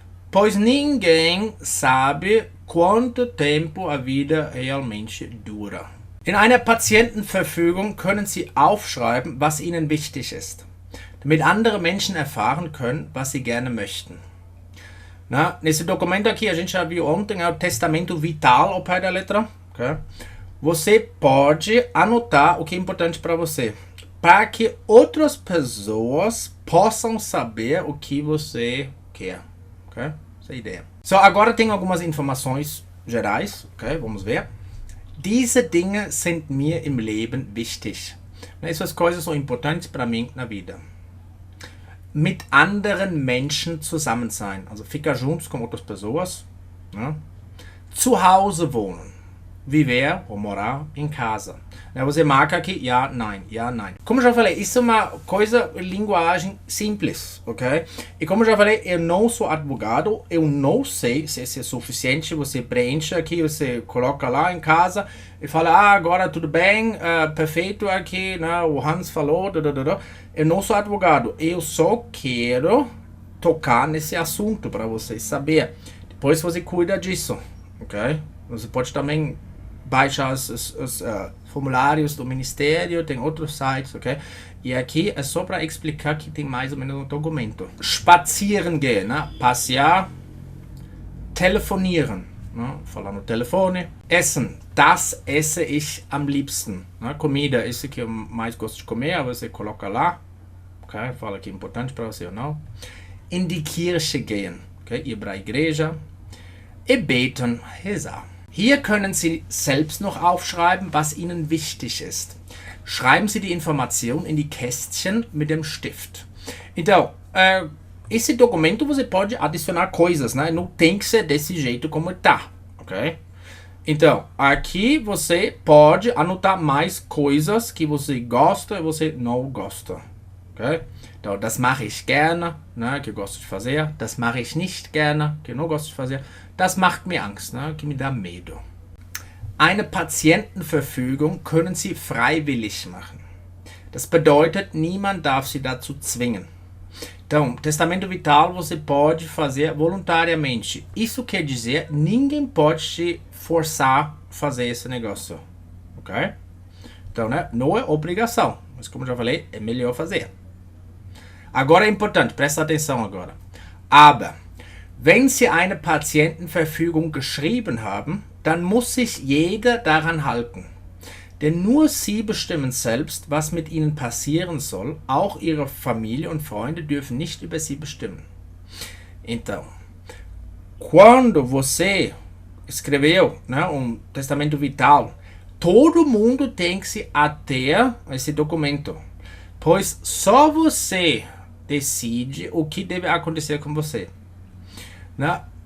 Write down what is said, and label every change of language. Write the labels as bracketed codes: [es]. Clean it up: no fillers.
[pt] Pois ninguém sabe quanto tempo a vida realmente dura. [de] In einer Patientenverfügung können Sie aufschreiben, was Ihnen wichtig ist, damit andere Menschen erfahren können, was Sie gerne möchten. [pt] Nesse documento aqui, a gente já viu ontem, é o testamento vital ao pé da letra. Okay? Você pode anotar o que é importante para você, para que outras pessoas possam saber o que você quer. Okay? Essa é a ideia. Agora tem algumas informações gerais. Okay? Vamos ver. [de] Diese Dinge sind mir im Leben wichtig. [pt] Essas coisas são importantes para mim na vida. [de] Mit anderen Menschen zusammen sein. [pt] Also ficar juntos com outras pessoas. Né? [de] Zu Hause wohnen. [pt] Viver ou morar em casa. Você marca aqui, [de] ja, nein, ja, nein. [pt] Como eu já falei, isso é uma coisa, linguagem simples, ok? E como eu já falei, eu não sou advogado, eu não sei se isso é suficiente. Você preenche aqui, você coloca lá em casa e fala, agora tudo bem, perfeito aqui, né? O Hans falou, Eu não sou advogado, eu só quero tocar nesse assunto para vocês saberem. Depois você cuida disso, ok? Você pode também baixar os formulários do Ministério, tem outros sites, ok? E aqui é só para explicar que tem mais ou menos um documento. [de] Spazieren gehen, [pt] né? Passear. [de] Telefonieren, né? [pt] Falar no telefone. [de] Essen, das esse ich am liebsten. [pt] Né? Comida, esse que eu mais gosto de comer, você coloca lá. Ok? Fala que é importante para você ou não. [de] In die Kirche gehen, [pt] ok? Ir para a igreja. E beten, rezar. [de] Hier können Sie selbst noch aufschreiben, was Ihnen wichtig ist. Schreiben Sie die Information in die Kästchen mit dem Stift. [pt] Então, esse documento você pode adicionar coisas, né? Não tem que ser desse jeito como está, ok? Então, aqui você pode anotar mais coisas que você gosta e você não gosta, ok? Então, [de] das mache ich gerne, [pt] né, que eu gosto de fazer. [de] Das mache ich nicht gerne, [pt] que eu não gosto de fazer. [de] Das macht mir Angst, [pt] né, que me dá medo. [de] Eine Patientenverfügung können Sie freiwillig machen. Das bedeutet, niemand darf Sie dazu zwingen. [pt] Então, testamento vital você pode fazer voluntariamente. Isso quer dizer, ninguém pode te forçar a fazer esse negócio, ok? Então, né, não é obrigação, mas como já falei, é melhor fazer. Agora é importante, presta atenção agora. [de] Aber, wenn Sie eine Patientenverfügung geschrieben haben, dann muss sich jeder daran halten. Denn nur Sie bestimmen selbst, was mit Ihnen passieren soll. Auch Ihre Familie und Freunde dürfen nicht über Sie bestimmen. [pt] Então, quando você escreveu, né, testamento vital, todo mundo tem que se ater a esse documento. Pois só você decide o que deve acontecer com você. Né?